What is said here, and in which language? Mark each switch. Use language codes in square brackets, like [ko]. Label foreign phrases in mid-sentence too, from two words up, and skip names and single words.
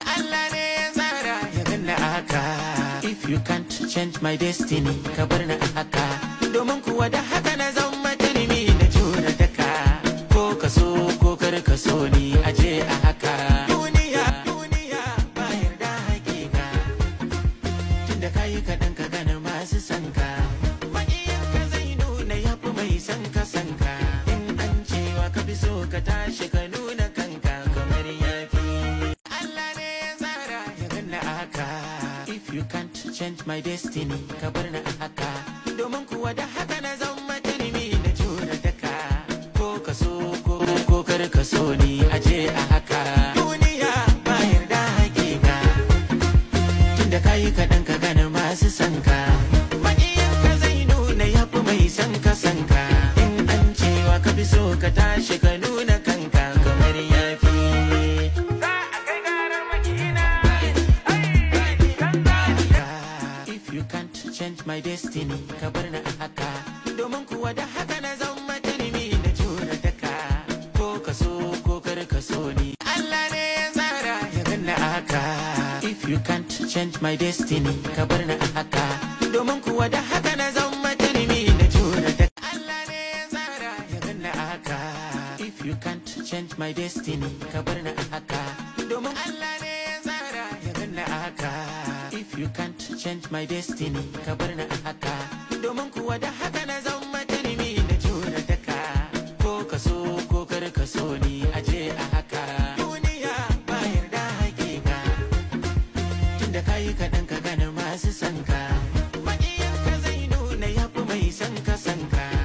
[ha] Allah ne ya tsara ya ganna a haka. [en] If you can't change my destiny, [ha] ka bar ni a haka. Domin kuwa da haka na zama turmi na jure daka. Ko ka so ko kar ka so ni, a je a haka. Duniya, duniya, ba yarda hakika. Tunda ka yi kaɗan ka gane masu son ka. Maƙiyin ka zai nuna ya fi mai son ka, son ka. In an cewa ka fi so ka tashi ka nuna kanka kamar ya fi. Allah ne ya tsara ya ganna a haka. [en] If you can't change my destiny, [ha] ka bar ni a haka. Domin kuwa da haka na zama turmi na jure daka. Ko ka so ko, ko kar ka so ni, a je a haka. Duniya ba yarda hakika. Tunda ka yi kaɗan ka gane masu son ka. Maƙiyin ka zai nuna ya fi mai son ka, son ka. In an cewa ka fi so ka tashi ka nuna kanka kamar ya fi. Za a kai garar maƙiyina. [en] If you can't change my destiny, [ha] ka bar ni a haka. Domin kuwa da haka na zama turmi na jure daka. Ko ka so ko kar ka so ni. Allah ne ya tsara ya ganna a haka. [en] If you can't change my destiny, [ha] ka bar ni a haka. Domin kuwa da haka na zama turmi na jure daka. Allah ne ya tsara ya ganna a haka. [en] If you can't change my destiny, [ha] ka bar ni a haka. Domin Allah ne ya tsara ya ganna a haka. [en] If you can't change my destiny, [ha] ka bar ni a haka. Domin kuwa da haka na zama turmi na jure daka. Ko ka so ko kar ka so ni, a je a haka. Duniya ba yarda hakika. Tunda ka yi kaɗan ka gane masu son ka. Maƙiyin ka zai nuna ya fi mai son ka, son ka.